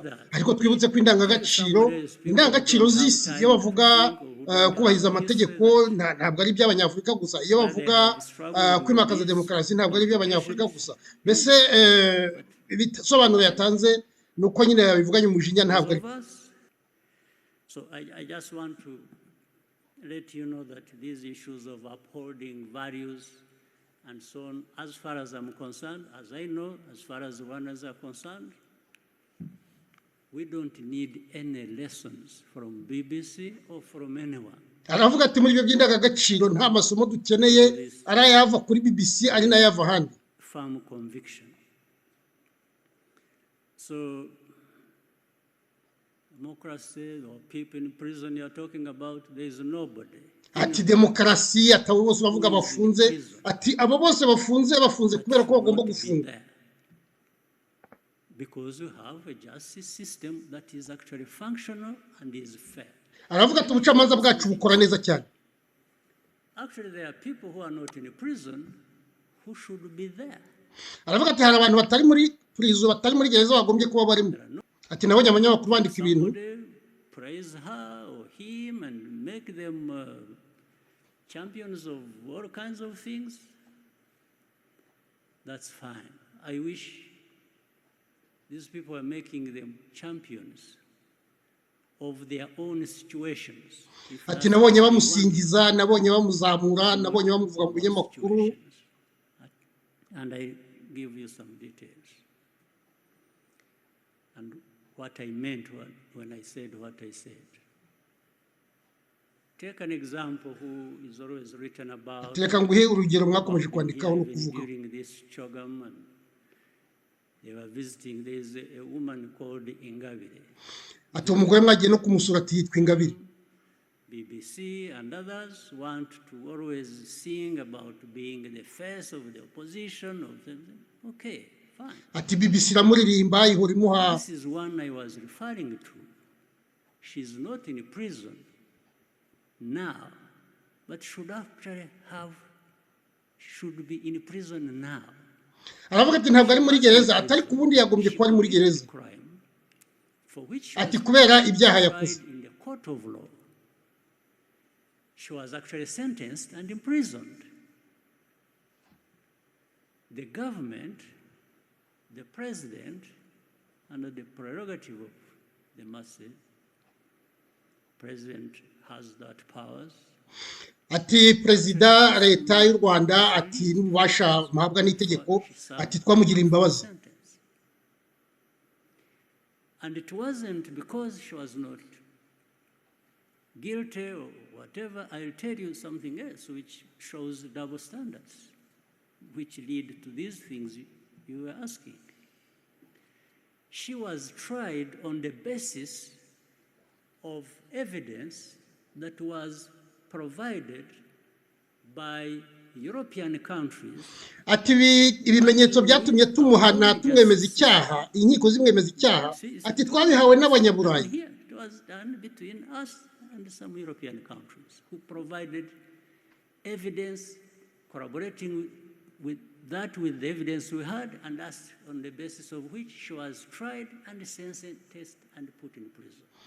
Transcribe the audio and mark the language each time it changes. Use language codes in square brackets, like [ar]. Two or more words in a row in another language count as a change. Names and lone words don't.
[rw] Ariko twibutse ko indangagaciro z'isi, iyo bavuga kubahiriza amategeko ntabwo ari iby'abanyafurika gusa, iyo bavuga kwimakaza demokarasi ntabwo ari iby'abanyafurika gusa. Mbese ibisobanuro yatanze ni uko nyine yabivuganye umujinya, ntabwo ari. [en] So I just want to let you know that these issues of upholding values and so on, as far as I'm concerned, as I know, as far as Rwandans are concerned, we don't need any lessons from BBC or from anyone. [rw] Aravuga ati muri ibyo by'indangagaciro nta masomo dukeneye, ari ayava kuri BBC ari n'ayava ahandi. [en] Firm conviction. So democracy or people in prison you're talking about, there is nobody. [rw] ati demokarasi atabo bose bavuga bafunze ati abo bose bafunze kubera ko bagomba gufunga [en] because we have a justice system that is actually functional and is fair. [rw] aravuga ati ubucamanza bwacu bukora neza cyane. [en] Actually there are people who are not in prison who should be there. [rw] aravuga ati hari abantu batari muri prison batari muri gereza bagombye kuba barimo. ati nabonye abanyamakuru bandika ibintu [en] praise her or him and make them champions of all kinds of things. That's fine. I wish these people are making them champions of their own situations. [rw] ati nabonye bamusingiza nabonye bamuzamura nabonye bamuvuga mu binyamakuru. [en] And I give you some details and what I meant when I said what I said. Take an example who is always written about. [rw] Reka nguhe urugero mwakomeje kwandikaho no kuvuga. [en] During this CHOGOM, and they were visiting. There is a woman called Ingabire. [rw] ati umugore mwagiye no kumusura ati yitwa Ingabire. [en] BBC and others want to always sing about being the face of the opposition. Okay, fine. [rw] ati BBC iramuririmba ihora imuha. [en] This is one I was referring to. She's not in prison now, but should be in prison now. [rw] aravuga ati ntabwo ari muri gereza atari kubundi yagombye kuba ari muri gereza. ati kubera ibyaha yakoze. [en] In the court of law, she was actually sentenced and imprisoned. The government, the president, under the prerogative of the masses, president has that powers. [rw] ati perezida leta y'u Rwanda ati n'ububasha muhabwa n'itegeko ati twamugira imbabazi. [en] And it wasn't because she was not guilty or whatever. I'll tell you something else which shows double standards, which lead to these things you were asking. She was tried on the basis of evidence that was provided by European countries. [rw] ati ibimenyetso byatumye tumuhana tumwemeza icyaha inkiko zimwemeza icyaha ati twabihawe n'abanyaburayi. [en] It was done between us and some European countries who provided evidence corroborating with the evidence we had, and that's on the basis of which she was tried and sentenced and put in prison.